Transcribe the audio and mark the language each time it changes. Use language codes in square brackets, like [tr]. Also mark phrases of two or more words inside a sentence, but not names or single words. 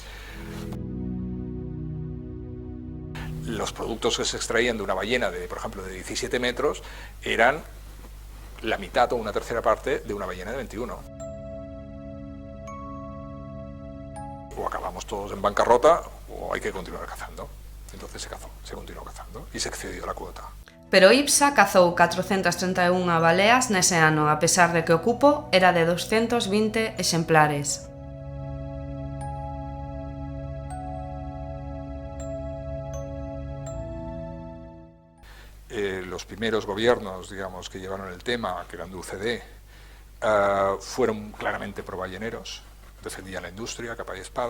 [es] Los productos que se extraían de una ballena, por ejemplo, de 17 metros, eran la mitad o una tercera parte de una ballena de 21. O acabamos todos en bancarrota o hay que continuar cazando. Entonces se continuó cazando y se excedió la cuota. [gl] Pero IPSA cazou 431 baleas nese ano, a pesar de que o cupo era de 220 exemplares. [es] Los primeros gobiernos, digamos, que llevaron el tema, que eran de UCD, fueron claramente proballeneros, defendían la industria, capa y espada.